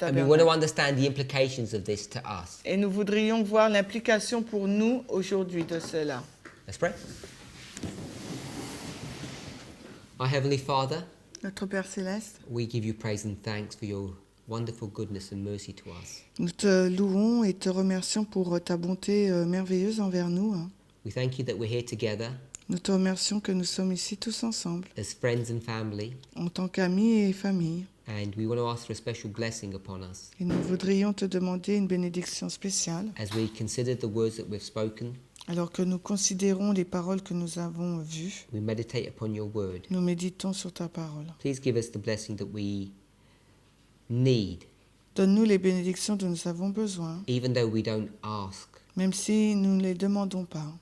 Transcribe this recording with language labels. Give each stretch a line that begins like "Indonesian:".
English: And we want to
French: tabernacles.
English: understand the implications of this to us.
French: Et nous voudrions voir l'implication pour nous aujourd'hui de cela.
English: Let's pray. Our Heavenly Father,
French: Notre Père Céleste,
English: we give you praise and thanks for your wonderful goodness and mercy to us.
French: nous te louons et te remercions pour ta bonté merveilleuse envers nous.
English: We thank you that we're here together
French: Nous te remercions que nous sommes ici tous ensemble,
English: as friends and family,
French: en tant qu'amis et famille.
English: and we want to ask for a special blessing upon us
French: Et nous voudrions te demander une bénédiction spéciale,
English: as we consider the words that we've spoken.
French: alors que nous considérons les paroles que nous avons vues.
English: We meditate upon your word.
French: Nous méditons sur ta parole.
English: Please give us the blessing that we need,
French: Donne-nous les bénédictions dont nous avons besoin,
English: even though we don't ask.
French: même si nous ne les demandons pas.